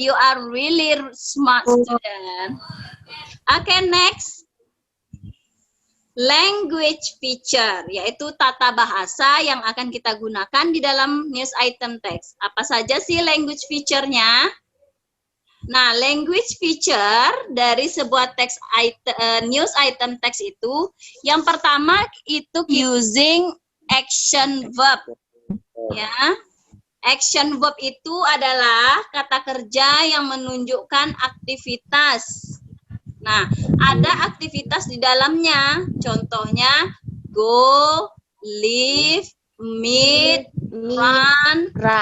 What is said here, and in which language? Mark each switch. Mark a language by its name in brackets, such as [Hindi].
[English] You are really smart student. Okay, next. [Indonesian] Language feature, yaitu tata bahasa yang akan kita gunakan di dalam news item text. Apa saja sih language feature-nya? Nah, language feature dari sebuah teks news item text itu, yang pertama itu using action verb. Ya, action verb itu adalah kata kerja yang menunjukkan aktivitas. Nah, ada aktivitas di dalamnya. Contohnya go, live, meet, run.